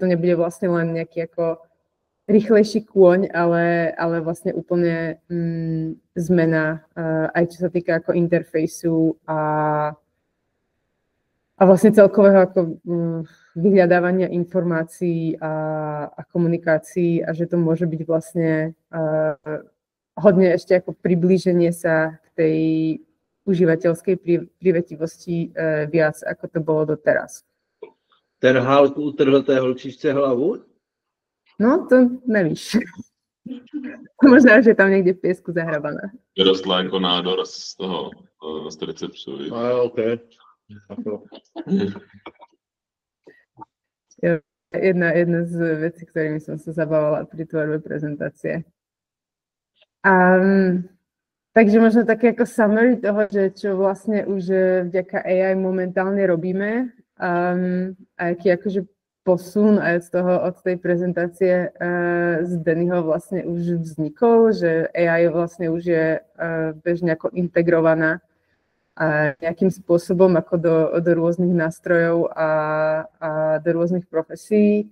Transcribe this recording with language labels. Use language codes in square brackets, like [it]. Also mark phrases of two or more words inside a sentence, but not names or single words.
[sk] nebude vlastne len nejaký ako rýchlejší kôň, ale vlastne úplne zmena, aj čo sa týka ako interfejsu a vlastne celkového ako vyhľadávania informácií a komunikácií a že to môže byť vlastne hodne ešte ako priblíženie sa k tej užívateľskej privetivosti viac, ako to bolo doteraz. [cs] Ten Hulk utrhl té holčičce hlavu? No, to nevíš. [sk] Možná, že tam niekde v piesku zahrabaná. [cs] Vyrostla jako nádor z toho, z receptu. OK. [sk] Jedna z vecí, ktorými som sa zabávala pri tvorbe prezentácie. Takže možno také ako summary toho, že čo vlastne už vďaka AI momentálne robíme a aký akože posun aj od tej prezentácie z Dennyho vlastne už vznikol, že AI vlastne už je bežne ako integrovaná nejakým spôsobom ako do rôznych nástrojov a do rôznych profesí.